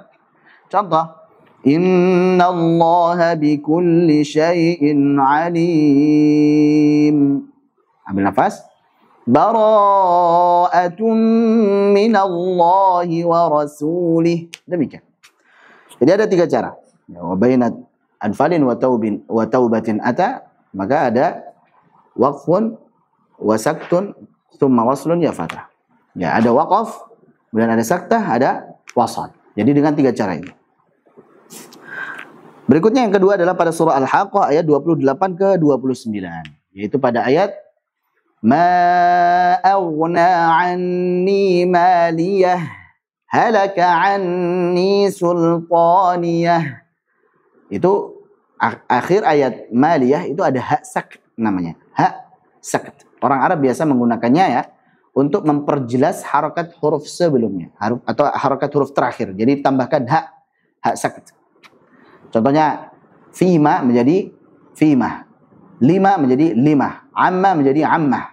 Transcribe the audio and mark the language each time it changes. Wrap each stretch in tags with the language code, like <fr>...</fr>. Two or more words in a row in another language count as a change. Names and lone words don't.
<id>Contoh,</id> <ar>إن الله بكل شيء عليم.</ar> <id>Ambil nafas.</id> <ar>براءة من الله ورسوله.</ar> <id>Demikian. Jadi ada 3 cara.</id> <ar>وبين أنفال وتوبة أتى,</ar> <id>maka ada</id> <ar>وقف وسكت ثم وصل يا فتى.</ar> <id>Ya, ada waqaf, kemudian ada saktah, ada wasal. Jadi dengan 3 cara ini. Berikutnya yang kedua adalah pada surah Al-Haqqah ayat 28 ke 29, yaitu pada ayat</id> <ar>ما أغنى عني ماليه هلك عني سلطانيه.</ar> <id>Itu Akhir ayat maliyah itu ada</id> <ar>هاء سكت</ar> <id>namanya.</id> <ar>هاء سكت.</ar> <id>Orang Arab biasa menggunakannya ya untuk memperjelas harokat huruf sebelumnya atau harokat huruf terakhir. Jadi tambahkan</id> <ar>هاء سكت.</ar> <id>Contohnya fima menjadi fimah, lima menjadi limah, amma menjadi ammah.</id>